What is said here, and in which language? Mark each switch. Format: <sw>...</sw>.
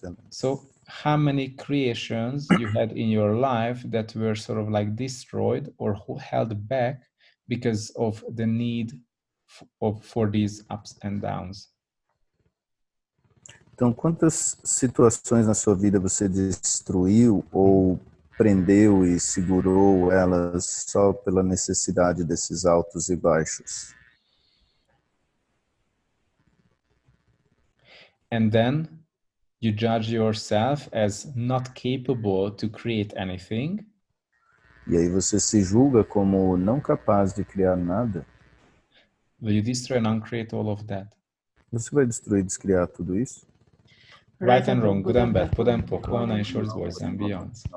<en>So how many creations you had in your life that were sort of like destroyed or held back because of the need for these ups and downs?</en> <pt>Então, quantas situações na sua vida você destruiu ou prendeu e segurou elas só pela necessidade desses altos e baixos?</pt> <en>And then you judge yourself as not capable to create anything.</en> <pt>E aí você se julga como não capaz de criar nada?</pt> <en>Will you destroy and uncreate all of that?</en> <pt>Você vai destruir e descriar tudo isso?</pt> <en>Right and wrong, good and bad, put and poco, and shorts, boys and beyond.</en>